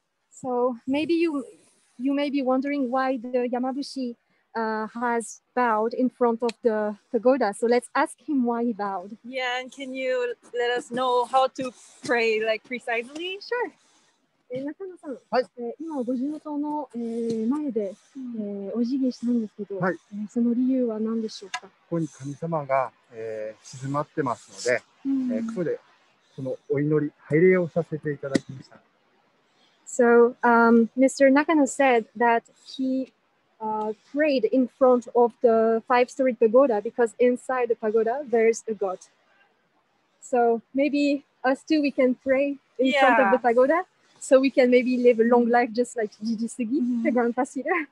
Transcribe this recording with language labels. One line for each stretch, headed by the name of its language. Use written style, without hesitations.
English: So maybe you may be wondering why the Yamabushi has bowed in front of the pagoda. So let's ask him why he bowed. Yeah, and can you let us know how to pray like precisely? Sure. 中野さん、
Japanese: はい、今五重塔の、前で、お辞儀したんですけど、はい、その理由は何でしょうか。ここに神様が、静まってますので、ここでそのお祈り、拝礼をさせていただきました。
English: So Mr. Nakano said that he prayed in front of the 5-story pagoda because inside the pagoda there's a god. So maybe us too, we can pray in front of the pagoda. So we can maybe live a long life just like Gigi Sugi, the Grand Pastor.